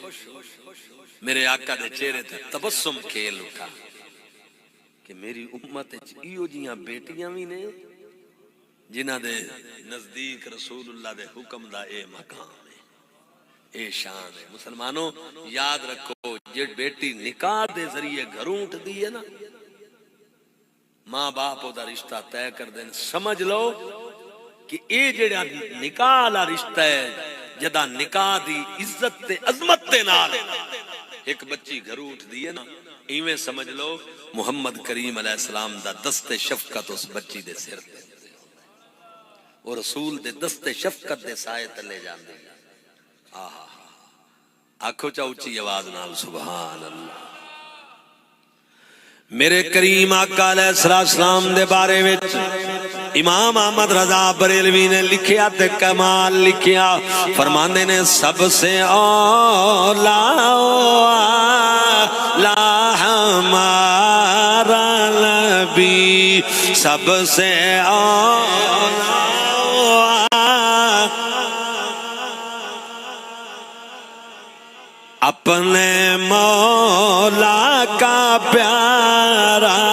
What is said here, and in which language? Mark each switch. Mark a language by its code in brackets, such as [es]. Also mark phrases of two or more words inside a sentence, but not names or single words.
[pa] میرے آقا دے چہرے تے تبسم کھیل اٹھا کہ میری امت ایو جیاں بیٹیاں بھی نے جنہاں دے نزدیک رسول اللہ دے حکم دا اے مقام ہے اے شان ہے. مسلمانوں یاد رکھو جے بیٹی نکاح دے ذریعے گھروں اٹھ دی ہے نا ماں باپ دا رشتہ طے کر دین. سمجھ لو کہ اے جڑا نکاح والا رشتہ ہے جدا نکاح دی عزت تے عظمت تے نال ایک بچی گھروں اٹھ دی ہے نا ایویں سمجھ لو محمد کریم علیہ السلام دا دست شفقت اس بچی دے سر تے اور رسول دے دست شفقت دے سائے تلے جان دے. آہا آنکھو چا اچھی آواز نال سبحان اللہ. میرے کریم آقا علیہ السلام دے بارے وچ امام احمد رضا بریلوی نے لکھیا تے کمال لکھیا. فرماندے نے [ur] سب سے اولا ہمارا نبی، سب سے اولا اپنے مولا کا پیارا